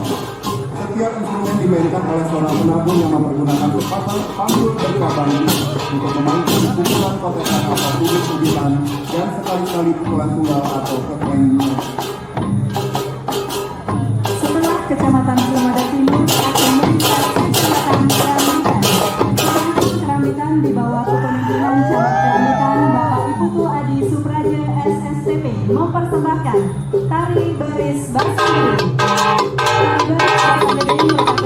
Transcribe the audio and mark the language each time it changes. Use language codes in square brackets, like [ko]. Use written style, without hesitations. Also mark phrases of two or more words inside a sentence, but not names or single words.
[id] Setiap instrumen dimainkan oleh seorang penabung yang mempergunakan sepasang panggul berkabang untuk memainkan pukulan kotekan atau ubit-ubitan dan sekali-kali pukulan tunggal atau keklengnya. Setelah Kecamatan Selemadak Timur akan melintas Kecamatan Kerambitan. Kecamatan Kerambitan di bawah kepemimpinan Camat Kerambitan Bapak Iputu Adi Supraja SSTP mempersembahkan Tari Baris Basandiri. Tari Baris Basandiri